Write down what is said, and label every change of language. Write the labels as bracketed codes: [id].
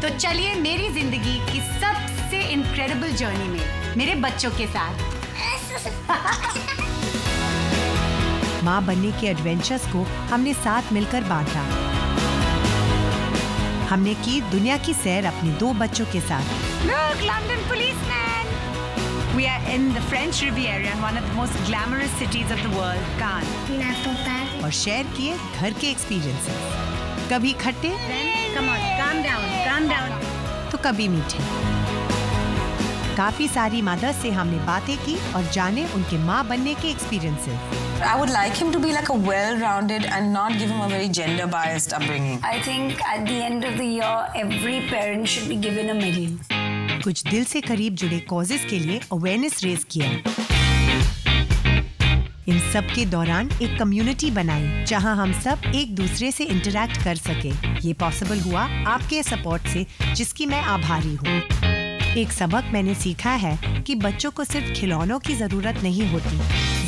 [hi] तो चलिए मेरी जिंदगी की सबसे इनक्रेडिबल जर्नी में मेरे बच्चों के साथ माँ बनने के एडवेंचर्स को हमने साथ मिलकर बांटा. हमने की दुनिया की सैर अपने 2 बच्चों के साथ. [en] Look, London policeman. We are in the French Riviera, one of the most glamorous cities of the world, Cannes. [hi] और शेयर किए घर के एक्सपीरियंसेस. कभी खट्टे, [en] Come on, calm down. [hi] तो कभी मीठे. काफी सारी मदर से हमने बातें की और जाने उनके माँ बनने के experiences. [en] I would like him to be like a well-rounded and not give him a very gender-biased upbringing. I think at the end of the year, every parent should be given a medal. [hi] कुछ दिल से करीब जुड़े causes के लिए awareness raise किया. इन सब के दौरान एक कम्युनिटी बनाई जहां हम सब एक दूसरे से इंटरैक्ट कर सके. ये पॉसिबल हुआ आपके सपोर्ट से, जिसकी मैं आभारी हूँ. एक सबक मैंने सीखा है कि बच्चों को सिर्फ खिलौनों की जरूरत नहीं होती.